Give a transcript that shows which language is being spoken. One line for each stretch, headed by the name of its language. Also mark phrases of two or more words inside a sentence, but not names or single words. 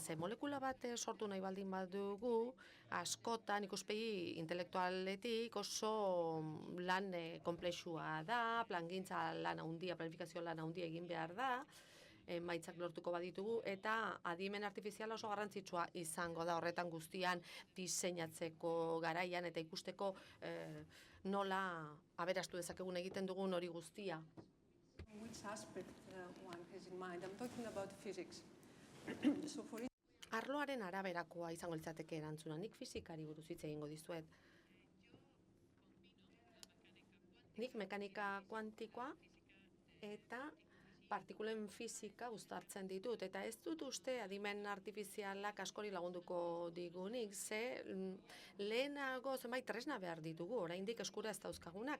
Basque: Ze molekula bat sortu nahi baldin badugu, askotan ikuspegi intelektualetik oso lan konplexua da, plangintza lan handia, planifikazio lan handia egin behar da, emaitzak lortuko baditugu, eta adimen artifiziala oso garrantzitsua izango da horretan guztian diseinatzeko garaian eta ikusteko nola aberastu dezakegun egiten dugun hori guztia.
English: Which aspect one has in mind? I'm talking about physics. So for
Basque: Arloaren araberakoa izango litzateke erantzuna. Nik fizikari buruz hitz egingo dizuet. Nik mekanika kuantikoa eta partikulen fizika uztartzen ditut, eta ez dut uste adimen artifizialak askori lagunduko digunik, ze lehenago zenbait tresna behar ditugu, oraindik eskura ez dauzkagunak.